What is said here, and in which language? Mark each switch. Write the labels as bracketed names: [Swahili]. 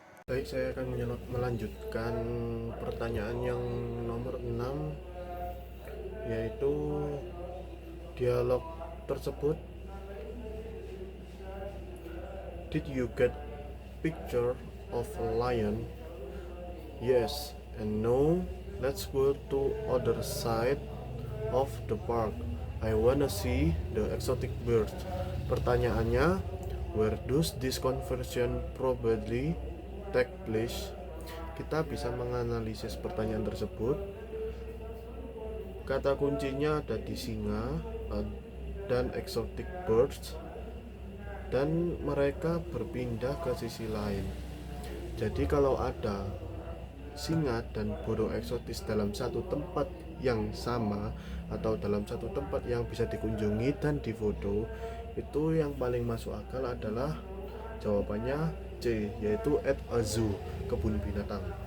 [Indonesian] Baik, saya akan melanjutkan pertanyaan yang nomor 6, yaitu dialog tersebut. [English] Did you get picture of a lion? Yes and no. Let's go to other side of the park. I wanna see the exotic birds. [Indonesian] Pertanyaannya, [English] where does this conversion probably take place? [Indonesian] Kita bisa menganalisis pertanyaan tersebut. Kata kuncinya ada di singa dan exotic birds, dan mereka berpindah ke sisi lain. Jadi kalau ada singa dan burung eksotis dalam satu tempat yang sama atau dalam satu tempat yang bisa dikunjungi dan difoto, itu yang paling masuk akal adalah jawabannya C, yaitu [English] at a zoo, [Indonesian] kebun binatang.